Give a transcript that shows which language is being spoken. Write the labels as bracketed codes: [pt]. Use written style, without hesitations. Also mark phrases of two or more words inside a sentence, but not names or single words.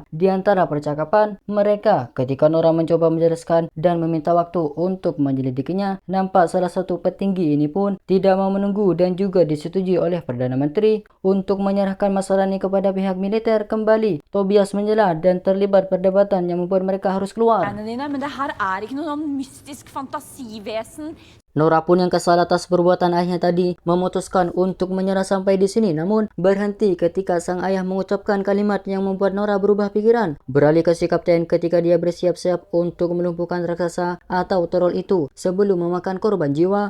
[id] Di antara percakapan mereka, ketika Nora mencoba menjelaskan dan meminta waktu untuk menyelidikinya, nampak salah satu petinggi ini pun tidak mau menunggu dan juga disetujui oleh Perdana Menteri untuk menyerahkan masalah ini kepada pihak militer kembali. Tobias menyela dan terlibat perdebatan yang membuat mereka harus keluar. [no] Men det her er ikke noe sånn mystisk fantasivesen. [id] Nora pun yang kesal atas perbuatan ayahnya tadi memutuskan untuk menyerah sampai di sini, namun berhenti ketika sang ayah mengucapkan kalimat yang membuat Nora berubah pikiran. Beralih ke si kapten ketika dia bersiap-siap untuk melumpuhkan raksasa atau troll itu sebelum memakan korban jiwa.